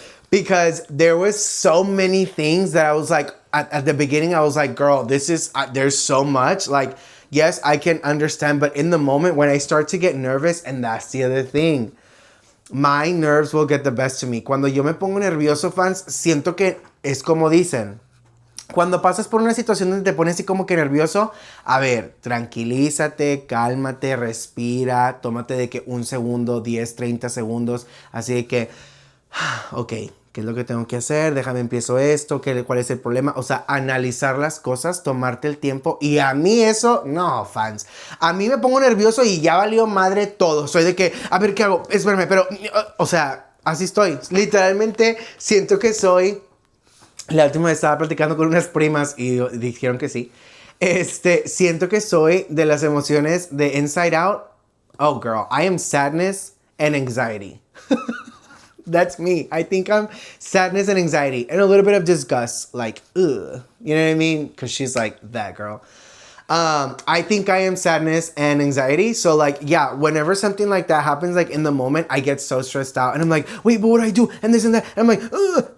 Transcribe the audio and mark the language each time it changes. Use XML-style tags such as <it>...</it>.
<en>Because there was so many things that I was like, at the beginning, I was like, girl, this is, there's so much. Like, yes, I can understand, but in the moment when I start to get nervous, and that's the other thing, my nerves will get the best of me.</en> <es>Cuando yo me pongo nervioso, fans, siento que es como dicen, cuando pasas por una situación donde te pones así como que nervioso, a ver, tranquilízate, cálmate, respira, tómate de que 1 segundo, 10, 30 segundos, así de que, ok, ¿qué es lo que tengo que hacer? Déjame empiezo esto, ¿cuál es el problema? O sea, analizar las cosas, tomarte el tiempo, y a mí eso, no, fans, a mí me pongo nervioso y ya valió madre todo, soy de que, a ver, ¿qué hago? Espérame, pero, o sea, así estoy, literalmente siento que soy... La última vez estaba platicando con unas primas y dijeron que sí. Siento que soy de las emociones de Inside Out.</es> <en>Oh, girl, I am sadness and anxiety. That's me. I think I'm sadness and anxiety and a little bit of disgust. Like, ugh. You know what I mean? Because she's like, that girl. I think I am sadness and anxiety. So like, yeah, whenever something like that happens, like in the moment, I get so stressed out. And I'm like, wait, but what do I do? And this and that. And I'm like, ugh.</en>